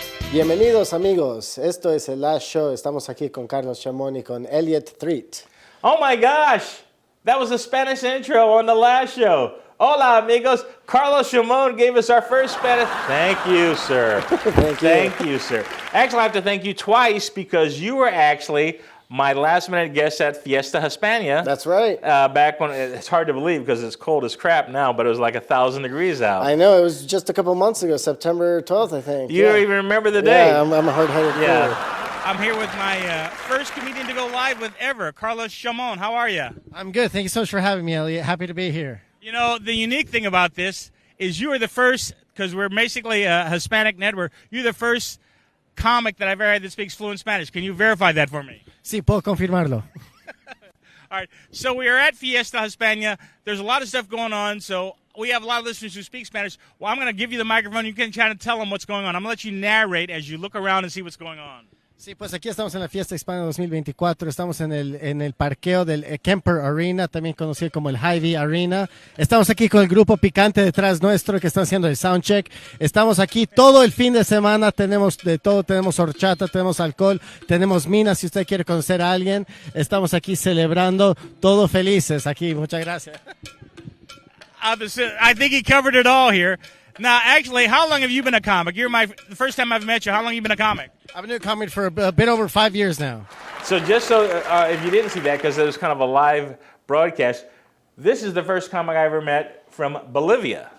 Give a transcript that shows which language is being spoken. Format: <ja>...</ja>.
<es>Bienvenidos amigos, esto es el Last Show, estamos aquí con Carlos Chamón y con Elliot Threet.</es> <en>Oh my gosh, that was a Spanish intro on the last show.</en> <es>Hola amigos,</es> <en>Carlos Chamón gave us our first Spanish. Thank you, sir. Thank you, sir. Actually, I have to thank you twice because you were actually my last minute guest at Fiesta Hispania. That's right. Back when, it's hard to believe because it's cold as crap now, but it was like 1,000 degrees out. I know, it was just a couple months ago, September 12th, I think. You don't even remember the date. Yeah, I'm a hard-headed fool. I'm here with my first comedian to go live with ever, Carlos Chamón. How are you? I'm good. Thank you so much for having me, Elliot. Happy to be here. You know, the unique thing about this is you are the first, because we're basically a Hispanic network, you're the first comic that I've ever had that speaks fluent Spanish. Can you verify that for me?</en> <es>Sí, puedo confirmarlo.</es> <en>All right. So we are at Fiesta Hispania. There's a lot of stuff going on. So we have a lot of listeners who speak Spanish. Well, I'm going to give you the microphone. You can try to tell them what's going on. I'm going to let you narrate as you look around and see what's going on.</en> <es>Sí, pues aquí estamos en la Fiesta Hispana 2024. Estamos en el parqueo del Kemper Arena, también conocido como el Hy-Vee Arena. Estamos aquí con el grupo Picante detrás nuestro que están haciendo el soundcheck. Estamos aquí todo el fin de semana. Tenemos de todo. Tenemos horchata, tenemos alcohol, tenemos minas. Si usted quiere conocer a alguien, estamos aquí celebrando, todos felices aquí. Muchas gracias.</es> <en>I think he covered it all here. Now, actually, how long have you been a comic? The first time I've met you. How long have you been a comic? I've been doing comedy for a bit over 5 years now. So just so, if you didn't see that, because it was kind of a live broadcast, this is the first comic I ever met from Bolivia.</en>